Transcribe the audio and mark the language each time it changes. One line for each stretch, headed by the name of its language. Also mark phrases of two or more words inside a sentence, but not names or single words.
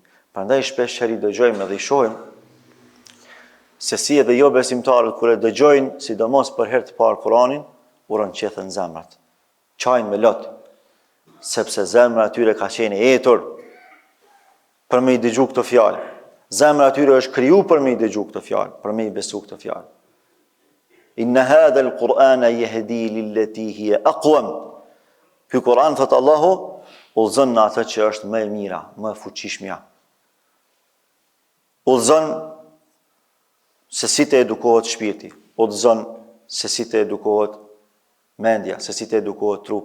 Albanian: Prandaj shpesh herë dëgjojmë edhe i shohim se si edhe jo besimtarët kur e dëgjojnë, sidomos për herë të parë Kuranin, u rënqethen zemrat. Çajnë me lot, sepse zemra atyre ka qenë e etur për me i dëgju këto fjalë. Zemra atyre është kriju për me i dëgju këto fjalë, për me i besu këto fjalë.
Arabic: إن هذا القرآن يهدي للتي هي أقوم.
Albanian: Ky Kur'an, thot Allahu, udhëzon në atë që është më e mira, më e fuqishmja. Udhëzon se si të edukohet shpirti, udhëzon se si të edukohet mendja, se si të edukohet trupi.